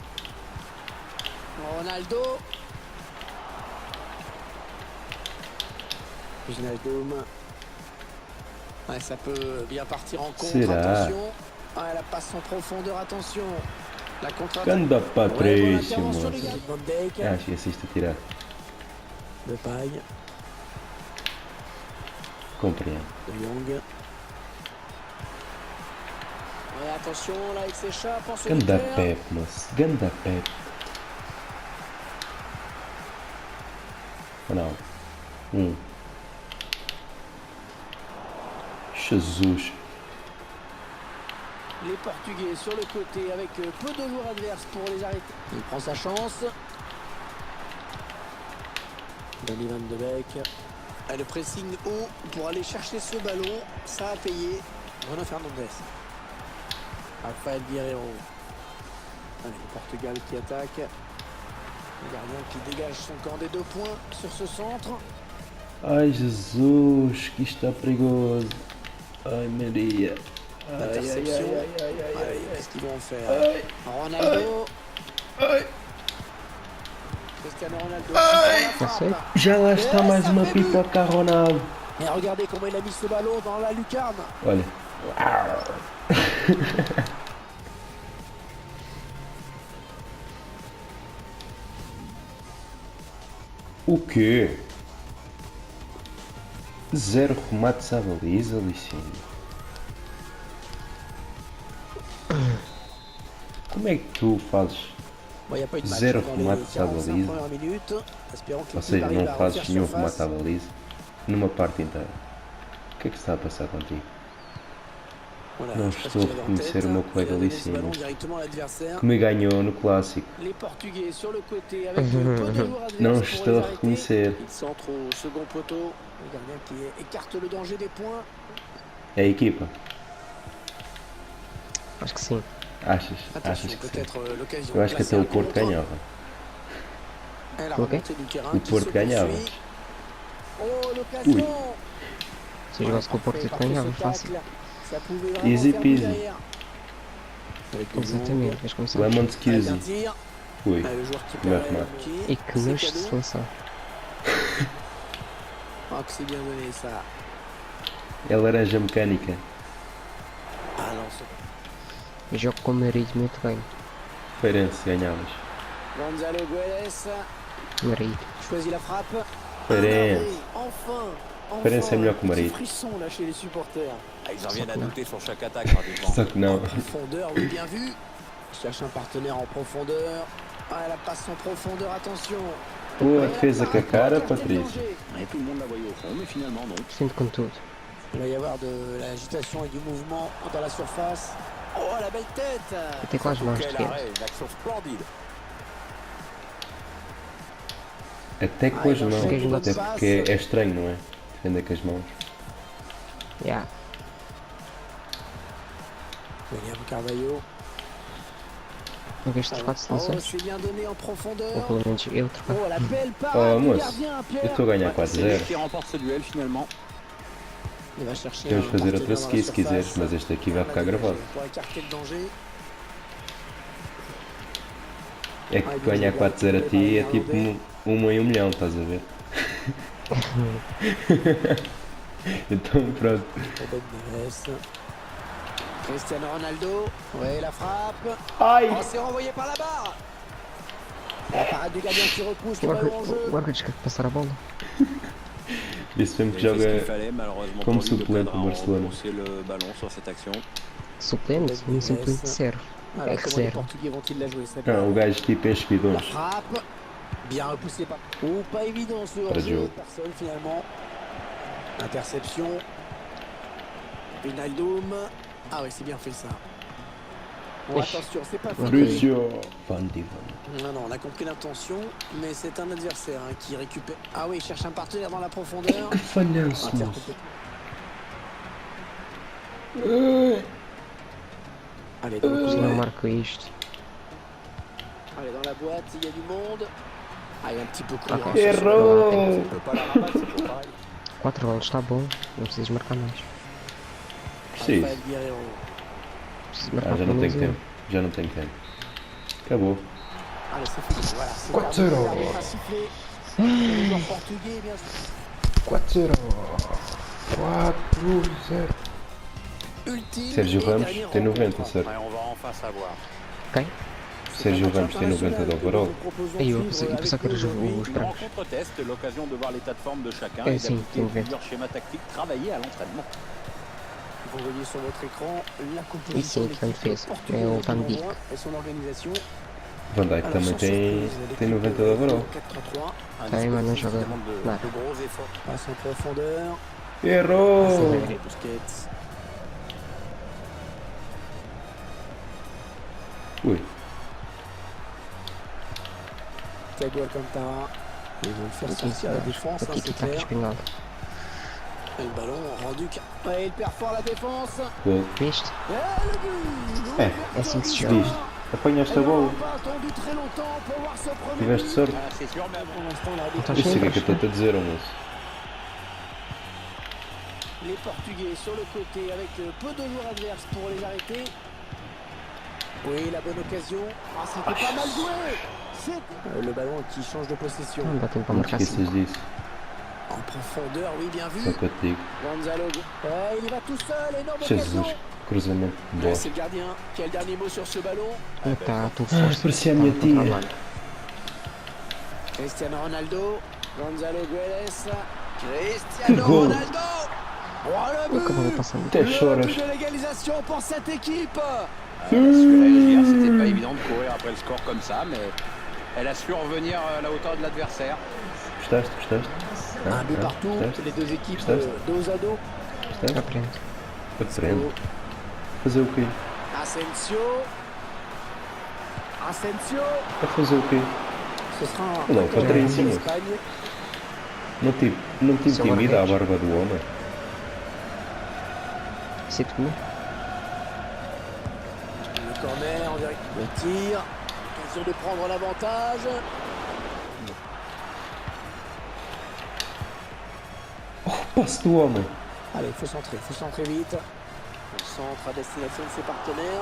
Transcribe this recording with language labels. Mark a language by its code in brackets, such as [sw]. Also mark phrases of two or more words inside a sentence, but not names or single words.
[fr] Ronaldo. Wijnaldum. Ouais, ça peut bien partir en contre, C'est là. attention. Ouais, la passe en profondeur, attention. La contre-attaque. [pt] Ganda [fr] Ouais, bonne Patrício, intervention, [pt] moço. [fr] les gars. Van Dijk. [pt] Ah, esqueceste de tirar. [fr] De Paille. [pt] Compreendo. [fr] De Young. Ouais, attention, là, il s'échappe en [pt] Ganda [fr] solitaire. [pt] Pep, moço. Ganda Pep. Não. Jesus. [fr] Les Portugais sur le côté avec peu de joueurs adverses pour les arrêter. Il prend sa chance. Donny Van de Beek. Et le pressing haut pour aller chercher ce ballon. Ça a payé. Bruno Fernandes. Rafael Guerreiro. Allez, le Portugal qui attaque. Le gardien qui dégage son camp des 2 points sur ce centre. [pt] Ai, Jesus, que está perigoso. Ai, Maria. Ai, ai, ai, [fr] Interception. [pt] ai, ai, ai, ai, [fr] Allez, [pt] ai. [fr] qu'est-ce qu'ils vont en faire? [pt] Ai, Ronaldo. ai. [fr] Cristiano Ronaldo. [pt] Passei. Já lá está mais uma pipoca a Ronaldo. [fr] Et regardez comment il a mis ce ballon dans la lucarne. [pt] Olha. O quê? 0 remates à baliza, Licínio. Como é que tu fazes? [fr] Bon, il n'y a pas eu de match [pt] Zéro [fr] dans les [pt] remate à [fr] 45 [pt] baliza. [fr] premières minutes. Espérons que [pt] Ou [fr] l'équipe [pt] seja, [fr] arrive [pt] não [fr] à [pt] fazes [fr] refaire [pt] nenhum [fr] surface. [pt] remate à baliza numa parte inteira. O que é que se está a passar contigo? [fr] Voilà, [pt] Não [fr] je sais pas [pt] estou [fr] ce [pt] a [fr] qu'il avait en [pt] reconhecer [fr] tête. [pt] o meu [fr] Il a [pt] colega [fr] donné ce [pt] Licínio, [fr] ballon directement à l'adversaire. [pt] que me ganhou no clássico. [fr] Les Portugais sur le côté avec peu de joueurs adverses [pt] Não [fr] pour [pt] estou [fr] les [pt] a [fr] arrêter. [pt] reconhecer. [fr] Il centre au second poteau. Le gardien qui écarte le danger des points. [pt] É a equipa? Acho que sim. Achas [fr] Attention, [pt] que sim? [fr] peut-être l'occasion. [pt] Eu acho que até o Porto ganhava. [fr] La [pt] Ok. [fr] remontée du terrain [pt] O [fr] qui [pt] Porto [fr] se [pt] ganhava. [fr] poursuit. Oh, l'occasion. [pt] Se jogasse com o Porto, [fr] Parfait, [pt] ganhava [fr] ce [pt] fácil. [fr] tacle. Ça pouvait vraiment [en] Easy [fr] faire du [en] peasy. [fr] derrière. Avec le [pt] Exatamente, [fr] long. [pt] mas começar. [en] Lemon [fr] Avec un [en] squeezy. [fr] tir. [pt] Ui. [fr] Le joueur qui [pt] Meu [fr] permet [pt] remate. [fr] le pied. [pt] E que [fr] C'est [pt] mês de [fr] cadeau. [pt] seleção. [fr] Ah, que c'est bien donné ça. [pt] É laranja mecânica. Ah non, c'est Eu jogo com o marido muito bem. Feirense ganhavas. [fr] Gonzalo Guedes [pt] Marido. [fr] choisit la frappe. [pt] Feirense. [fr] Enfin. [pt] Feirense é melhor que o [fr] Petit [pt] marido. [fr] frisson là chez les supporters. Ah, ils en viennent à Sauf que douter sur chaque attaque pratiquement. [pt] Só que não. [fr] En profondeur, oui, bien vu. Cherche un partenaire en profondeur. Ah, la passe en profondeur, attention. [pt] Boa defesa com a cara, Patrícia. [fr] Et tout le monde la voyait au fond, mais finalement non. [pt] Sinto com tudo. [fr] Il va y avoir de l'agitation et du mouvement dans la surface. Oh, la belle tête. [pt] Até com as mãos de [fr] Quel [pt] guerra. [fr] arrêt, une action splendide. [pt] Até com as mãos. Porque Até porque é estranho, não é? Defender com as mãos. [en] Yeah. [pt] William Carvalho. Uma vez trocado de [fr] Oh, [pt] seleções. [fr] c'est bien donné en [pt] Ou [fr] profondeur. [pt] pelo menos eu trocado. [fr] Oh, la belle [pt] Oh, [fr] parade du [pt] moço, [fr] gardien, [pt] eu [fr] Pierre. [pt] estou a ganhar [fr] C'est lui [pt] 4-0. [fr] qui remporte ce duel finalement. Il va chercher [pt] Podemos [fr] un [pt] fazer outra [fr] partenaire dans la [pt] ski se quiseres, [fr] surface. [pt] mas este aqui vai ficar gravado. [fr] Pour écarter le danger. [pt] É que ganhar 4-0 a ti é tipo uma em 1 milhão, estás a ver? Então pronto. [fr] Robert Neves. Cristiano Ronaldo. Ouais, la frappe. [pt] Ai! [fr] Oh, c'est renvoyé par la barre. La parade du gardien qui repousse le ballon en jeu. [pt] O árbitro quer passar a bola. Disse mesmo que [fr] Il a fait ce qu'il [pt] joga [fr] fallait, malheureusement comme pour lui, le [pt] suplente [fr] cadre au [pt] a [fr] Barcelone. repoussé le ballon sur cette action. [pt] Suplente, um suplente de zero. [fr] Alors, [pt] É [fr] comment les [pt] zero. [fr] Portugais vont-ils la jouer cette [pt] Ah, o [fr] balle? [pt] gajo tipo enche [fr] La [pt] bidões. [fr] frappe. Bien repoussé par. Oh, pas évident ce Pas de hors-jeu. jeu. Personne finalement. Interception. Wijnaldum. Ah oui, c'est bien fait ça. Bon, Oui. attention, c'est pas [pt] Ok. [fr] fait. Crucio! Van Divan. Non, non, on a compris l'intention, mais c'est un adversaire qui récupère. Ah oui, il cherche un partenaire dans la profondeur. [pt] Que falhanço, [fr] Inter [pt] moço. [fr] Allez, dans le [pt] Se não [fr] couloir. [pt] marco isto. [fr] Allez, dans la boîte, il y a du monde. Ah, il y a un petit peu court. [pt] Ok. [fr] hein, sur ce [pt] Errou! [fr] On peut pas la rabattre, c'est toujours pareil. [pt] 4 golos está bom. Não precisas marcar mais. Preciso. [fr] Rafael Guerreiro. [pt] Precisas Ah, marcar já pelo não menos tenho um. tempo. Já não tenho tempo. Acabou. [fr] Allez, c'est fini. Voilà, c'est [pt] 4-0. [fr] terminé, l'arbitre a sifflé. Le joueur portugais, bien sûr. [pt] 4-0. 4-0. [fr] Ultime. [pt] Sérgio [fr] et [pt] Ramos [fr] dernier [pt] tem 90, [fr] rencontre. [pt] certo? [fr] Ouais, on va enfin savoir. [pt] Quem? Sérgio Ramos tem 90 de overall. Aí eu pensava que era os [fr] Une [pt] brancos. [fr] rencontre test, l'occasion de voir l'état de forme de chacun [pt] Eh [fr] et [pt] si, [fr] d'appliquer c'est vrai. plusieurs schémas tactiques travaillés à l'entraînement. Vous voyez sur votre écran la [pt] Isso [fr] composition [pt] é [fr] de [pt] que [fr] l'équipe [pt] fez. [fr] portugaise [pt] É o [fr] que [pt] Van [fr] l'on [pt] Dijk. [fr] voit et son organisation. [pt] Van Dijk [fr] Alors, [pt] também [fr] sans [pt] tem, [fr] surprise, [pt] tem [fr] l'équipe [pt] 90 de overall. [fr] 4-3-3, Un [pt] Tá aí, mano, [fr] dispositif qui [pt] joga- [fr] demande [pt] Vai. [fr] de gros efforts. passe en profondeur. [pt] Errou! [fr] Allez, Busquets. [pt] Ui. [fr] Thiago Alcantara. Ils vont le faire sortir à la défense, [pt] O [fr] hein, c'est [pt] tic-tac [fr] clair. [pt] espanhol. [fr] Et le ballon rendu. Ouais, il perd fort la défense. [pt] Gol. Viste? [fr] Et le but. [pt] É assim que se joga. Viste? Apanhaste a bola. [fr] pas attendu très longtemps pour voir ce premier [pt] Tiveste [fr] but. [pt] sorte. [fr] Ah, c'est sûr, mais Pour l'instant, l'arbitre. [pt] Então Isso é que chega. eu estou a dizer, moço. [fr] Les Portugais sur le côté avec peu de joueurs adverses pour les arrêter. Oui, la bonne occasion. Ah, c'était pas mal joué. Le ballon qui change de possession. [pt] Não dá tempo para Não te marcar assim. esqueças disso. [fr] En profondeur, oui, bien vu. [pt] Só que eu te digo. [fr] Gonzalo. Ouais, il va tout seul, énorme occasion. [pt] Jesus. Cruzamento de bola. [fr] C'est le gardien qui a le dernier mot sur ce ballon. [pt] Como está tu Ah, força? parecia a minha tia. [fr] Cristiano Ronaldo. Gonzalo Guedes. [pt] Que [fr] Cristiano [pt] gol. [fr] Ronaldo. Oh, le [pt] Acabou de [fr] but. [pt] passar. Até [fr] Le [pt] choras. [fr] but de l'égalisation pour cette équipe. Elle a su réagir, c'était pas évident de courir après le score comme ça, mais elle a su revenir à la hauteur de l'adversaire. [pt] Gostaste? Gostaste? [fr] Un but partout, [pt] Gostaste? [fr] les deux équipes [pt] Gostaste? [fr] dos à dos. [pt] Gostaste? Aprende. Aprende. Fazer o quê? [fr] Asensio. Asensio. [pt] A fazer o quê? [fr] Ce sera un [pt] Olha o [fr] corner [pt] Patrício. [fr] pour l'Espagne. [pt] Não te Isso é intimida a guarda-redes. barba do homem? [fr] C'est tout. Le corner, on dirait le tir. Occasion de prendre l'avantage. [pt] Passe do homem. [fr] Allez, faut centrer vite. On centre à destination de ses partenaires.